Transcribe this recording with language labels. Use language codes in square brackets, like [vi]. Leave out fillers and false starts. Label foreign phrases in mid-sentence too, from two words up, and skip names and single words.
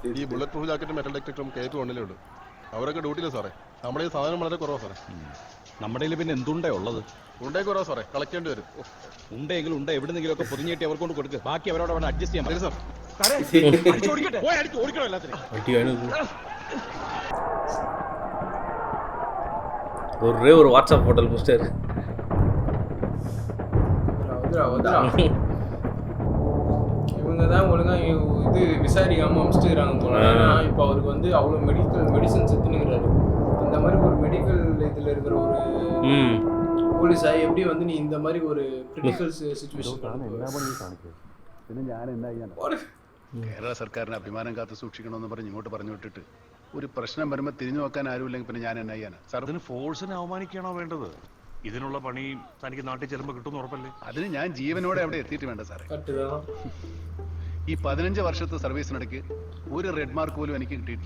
[ml] ഈ [en] bullet proof jacketum metal detectorum [ml] കേക്ക് വണ്ണിലേ ഉണ്ട്. അവരൊക്കെ ഡ്യൂട്ടിയില്ല സാറേ. നമ്മുടെ ഈ സാധനം വളരെ കുറവാ സാറേ. നമ്മുടെ കയ്യിൽ പിന്നെ എന്തുണ്ടേ ഉള്ളത്? ഉണ്ടേ കുറവാ സാറേ. കളക്ടേണ്ടി വരും. ഉണ്ടെങ്കിലും ഉണ്ട് എവിടെന്നെങ്കിലും ഒക്കെ പൊതിഞ്ഞേട്ടി അവർ കൊണ്ട് കൊടുക്കുക. ബാക്കി അവരോട് അവിടെ അഡ്ജസ്റ്റ് ചെയ്യാൻ പറ്റും സാർ. ഓടിക്കണോ എല്ലാത്തിനും? [ta] ஒரே ஒரு வாட்ஸ்அப் போட்டல் மிஸ்டர் இவங்க தான் ஒழுங்காக இது விசாரிக்காமல் அமிச்சிட்டுக்கிறாங்க போல. ஏன்னா இப்போ அவருக்கு வந்து அவ்வளோ மெடிசன்ஸ் எடுத்துனுங்கிறாரு. அந்த மாதிரி ஒரு மெடிக்கல் இதில் இருக்கிற ஒரு போலீஸாக எப்படி வந்து நீ இந்த மாதிரி ஒரு [en] critical situation [ml] പിന്നെ ഞാൻ എന്താ കേരള സർക്കാരിന് അഭിമാനം കാത്ത് സൂക്ഷിക്കണമെന്ന് പറഞ്ഞ് ഇങ്ങോട്ട് പറഞ്ഞു വിട്ടിട്ട് ഒരു പ്രശ്നം വരുമ്പോൾ തിരിഞ്ഞു നോക്കാൻ ആരുമില്ലെങ്കിൽ പിന്നെ ഞാൻ എന്നാ ചെയ്യാനാ സാർ? അതിന് ഫോഴ്സിനെ അവമാനിക്കണോ വേണ്ടത്? ഇതിനുള്ള പണി തനിക്ക് നാട്ടിൽ ചെല്ലുമ്പോൾ കിട്ടുമെന്ന് ഉറപ്പല്ലേ? അതിന് ഞാൻ ജീവനോടെ അവിടെ എത്തിയിട്ട് വേണ്ട സാറേ. ഈ 15 വർഷത്തെ സർവീസിനിടയ്ക്ക് ഒരു [en] red mark [ml] പോലും എനിക്ക് കിട്ടിയിട്ടില്ല.